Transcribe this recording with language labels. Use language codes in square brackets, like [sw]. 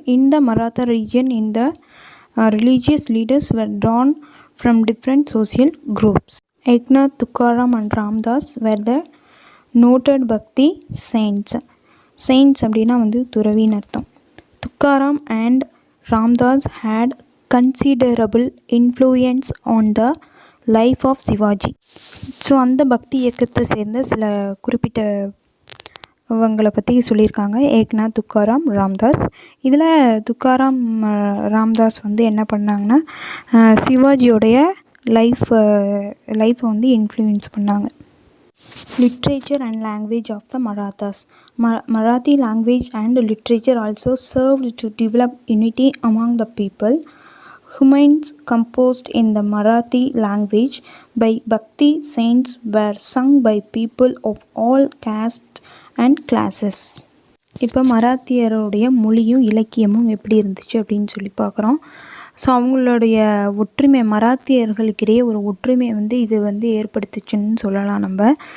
[en] In the Maratha region in the religious leaders were drawn from different social groups. Eknath, Tukaram and Ramdas were the noted Bhakti saints. [ta] Saints அப்படின்னா வந்து துறவின்னு அர்த்தம். [en] Tukaram and Ramdas had considerable influence on the life of Shivaji. [ta] So அந்த பக்தி இயக்கத்தை சேர்ந்த சில குறிப்பிட்ட அவங்கள பற்றி சொல்லியிருக்காங்க. ஏக்நாத், துக்காராம், ராம்தாஸ். இதில் துக்காராம், ராம்தாஸ் வந்து என்ன பண்ணாங்கன்னா சிவாஜியோடைய லைஃப்பை வந்து இன்ஃப்ளூயன்ஸ் பண்ணாங்க. [en] Literature and language of the Marathas. Marathi language and literature also served to develop unity among the people. Hymns composed in the Marathi language by Bhakti saints were sung by people of all castes and classes. [ta] இப்போ மராத்தியருடைய மொழியும் இலக்கியமும் எப்படி இருந்துச்சு அப்படின்னு சொல்லி பார்க்குறோம். So அவங்களுடைய ஒற்றுமை, மராத்தியர்களுக்கிடையே ஒரு ஒற்றுமை வந்து இது வந்து ஏற்படுத்துச்சுன்னு சொல்லலாம் நம்ம.